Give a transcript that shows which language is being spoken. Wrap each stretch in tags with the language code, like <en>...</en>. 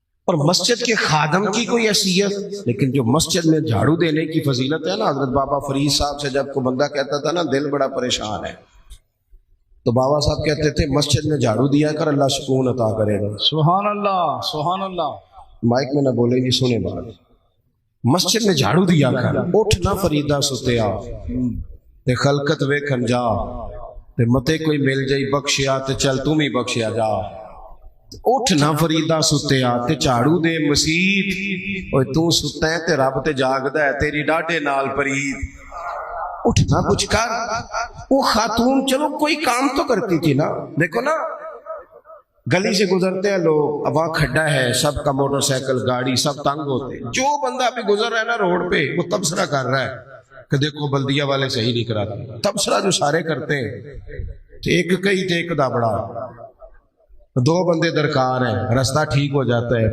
<ur>اور مسجد کے خادم کی کوئی حیثیت, لیکن جو مسجد میں جھاڑو دینے کی فضیلت ہے نا, حضرت بابا فرید صاحب سے جب کو بندہ کہتا تھا نا دل بڑا پریشان ہے, تو بابا صاحب کہتے تھے مسجد میں جھاڑو دیا کر, اللہ سکون عطا کرے گا. سبحان اللہ سبحان اللہ. مائک میں نہ بولے گی, سنے بات. مسجد میں جھاڑو دیا کر,</ur> <pa>اٹھ نہ فریدا ستیا تے خلقت ویکھن جا, تے متے کوئی مل جائی بخشیا تے چل تم ہی بخشیا جا. اٹھ نہ فریدا ستیا تے جھاڑو دے مسیت, اوے تو ستا ہے تے رب تے جاگدا ہے, تیری ڈاڈے نال پرید.</pa> <ur>اٹھنا کچھ کر. وہ خاتون چلو کوئی کام تو کرتی تھی نا. دیکھو نا گلی سے گزرتے ہیں لوگ, اب وہاں کھڈا ہے, سب کا موٹر سائیکل گاڑی سب تنگ ہوتے ہیں. جو بندہ ابھی گزر رہا ہے نا روڈ پہ, وہ تبصرہ کر رہا ہے کہ دیکھو بلدیہ والے صحیح نہیں کراتے. تبصرہ جو سارے کرتے ہیں,</ur> <pa>ایک کئی تے ایک دابڑا,</pa> <ur>2 بندے درکار ہیں, راستہ ٹھیک ہو جاتا ہے.</ur>